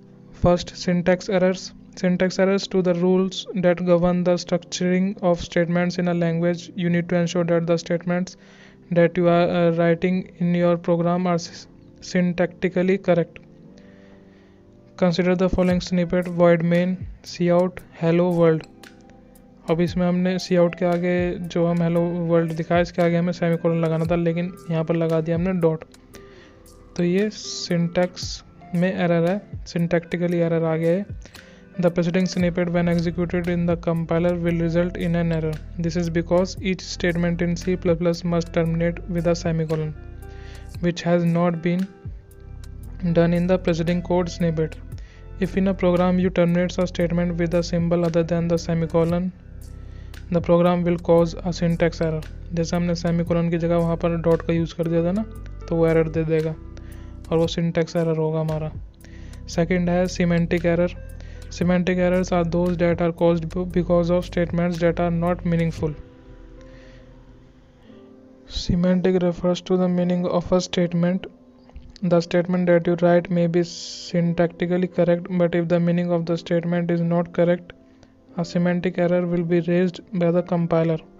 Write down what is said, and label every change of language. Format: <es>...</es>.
<en>First, syntax errors. Syntax errors to the rules that govern the structuring of statements in a language. You need to ensure that the statements that you are writing in your program are syntactically correct. Consider the following snippet: void main cout hello world.</en> <hi>अब इसमें हमने cout के आगे जो हम hello world दिखाया इसके आगे हमें सेमीकोलन लगाना था, लेकिन यहाँ पर लगा दिया हमने डॉट। तो ये सिंटैक्स में एरर है, syntactically एरर आ गया है।</hi> <en>The preceding snippet when executed in the compiler will result in an error. This is because each statement in C++ must terminate with a semicolon, which has not been done in the preceding code snippet. If in a program you terminate a statement with a symbol other than the semicolon, the program will cause a syntax error.</en> <hi>जैसे हमने semicolon की जगह वहाँ पर dot का use कर दिया था ना, तो वो एरर दे देगा और वो सिंटैक्स एरर होगा हमारा। सेकंड है</hi> <en>semantic error. Semantic errors are those that are caused because of statements that are not meaningful. Semantic refers to the meaning of a statement. The statement that you write may be syntactically correct, but if the meaning of the statement is not correct, a semantic error will be raised by the compiler.</en>